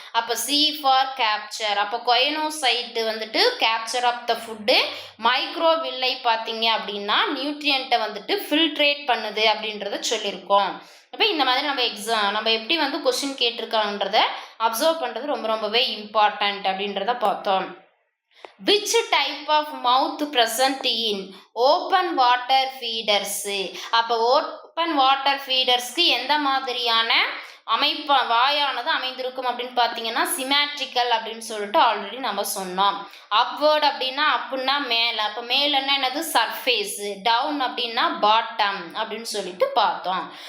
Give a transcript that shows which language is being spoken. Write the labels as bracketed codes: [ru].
[ta] அப்போ C for capture. அப்போ கொயனோசைட்டு வந்துட்டு [en] capture of the food, [ta] மைக்ரோவில்லை பார்த்தீங்க அப்படின்னா நியூட்ரியண்ட்டை வந்துட்டு ஃபில்ட்ரேட் பண்ணுது அப்படின்றத சொல்லியிருக்கோம். அப்போ இந்த மாதிரி நம்ம எப்படி வந்து கொஸ்டின் கேட்டிருக்காங்கன்றத அப்சர்வ் பண்ணுறது ரொம்பவே இம்பார்ட்டண்ட் அப்படின்றத பார்த்தோம். [en] which type of mouth present in open water feeders? [ta] அப்போ open water feedersக்கு எந்த மாதிரியான வாயானது அமைந்திருக்கும் அப்படின்னு பார்த்தீங்கன்னா சிமேட்ரிக்கல் அப்படின்னு சொல்லிட்டு ஆல்ரெடி நம்ம சொன்னோம். அப்வர்ட் அப்படின்னா அப்புன்னா மேலே, அப்போ மேலன்னா என்னது சர்ஃபேஸ், டவுன் அப்படின்னா பாட்டம் அப்படின்னு சொல்லிட்டு பார்த்தோம்.